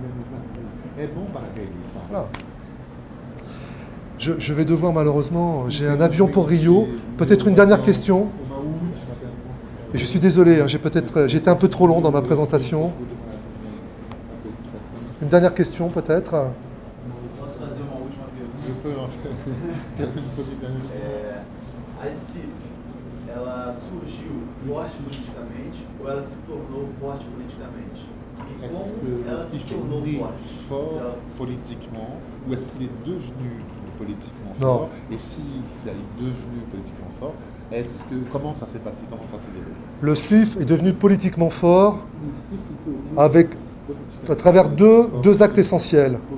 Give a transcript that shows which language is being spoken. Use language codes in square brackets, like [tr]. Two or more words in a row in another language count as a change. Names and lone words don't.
[fr] Voilà. Je vais devoir malheureusement, j'ai un avion pour Rio. Peut-être une dernière question. Et je suis désolé, hein, j'étais un peu trop long dans ma présentation. Une dernière question peut-être. [pt] Posso fazer uma última pergunta? A STIF, ela surgiu forte politicamente ou ela se tornou forte politicamente? E [fr] Est-ce [pt] como [fr] que [pt] ela [fr] le [pt] se [fr] STIF est [pt] tornou né forte? [fr] fort politiquement ou est-ce qu'il est devenu politiquement Non. fort? Et si ça est devenu politiquement fort, comment ça s'est passé? Comment ça s'est développé? Le STIF est devenu politiquement fort à travers deux actes essentiels.